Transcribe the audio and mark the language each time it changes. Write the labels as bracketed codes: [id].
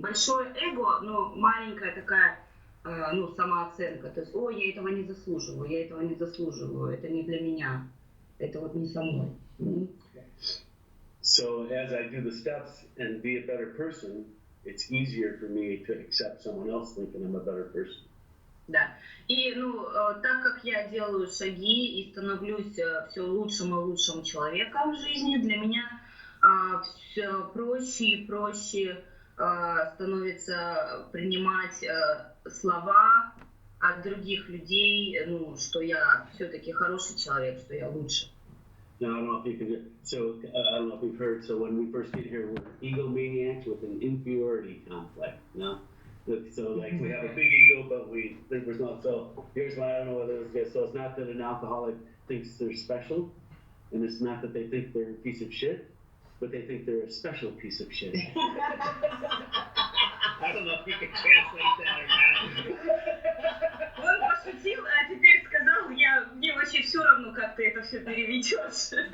[ru] Большое эго, но маленькая такая, самооценка. То есть, я этого не заслуживаю, это не для меня, это вот не со мной. [en] So as I do the steps and be a better person, it's easier for me to accept someone else thinking I'm a better person. [ru] Да. И, так как я делаю шаги и становлюсь все лучшим и лучшим человеком в жизни, для меня все проще и проще становится принимать слова от других людей, что я все-таки хороший человек, что я лучше. [en] Now, I don't know if you can, so I don't know if you've heard, so when we first get here, we're egomaniacs with an inferiority complex, So like we have a big ego, but we think we're not. So here's why I don't know whether it's good. So it's not that an alcoholic thinks they're special, and it's not that they think they're a piece of shit, but they think they're a special piece of shit. I don't know if you can translate that or not. [ru] Он пошутил, а теперь сказал, мне вообще все равно, как ты это все переведешь.